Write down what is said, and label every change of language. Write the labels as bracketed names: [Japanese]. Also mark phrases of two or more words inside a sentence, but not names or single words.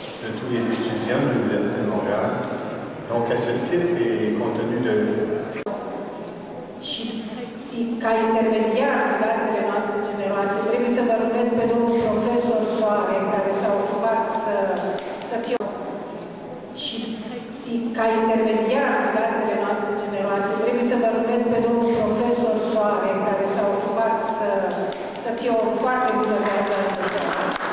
[French] tous les étudiants de l'Université de Montréal. Donc, à ce titre, et compte tenu de... [Romanian] Și ca intermediar în gazdele noastre generoase, trebuie să vă rugesc pe domnul profesor Soare, care s-a ocupat să fie... Și ca intermediar în gazdele noastre generoase, trebuie să vă rugesc pe domnul profesor Soare, care s-a ocupat să fie o foarte bună gazdă astă seară.